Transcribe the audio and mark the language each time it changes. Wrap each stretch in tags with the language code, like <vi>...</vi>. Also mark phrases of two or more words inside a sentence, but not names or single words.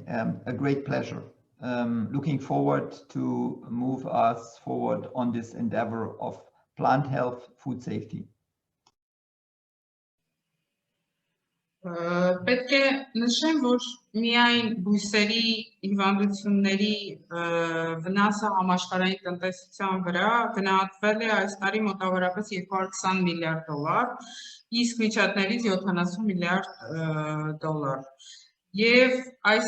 <en>A great pleasure. Looking forward to move us forward on this endeavor of plant health, food safety.</en> <hy>Պետք է նշեմ, որ միայն բույսերի հիվանդությունների վնասը համաշխարհային տնտեսության վրա գնահատվել է այս տարի մոտավորապես $220 միլիարդ, իսկ միջատներից $70 միլիարդ։ Եվ այս</hy>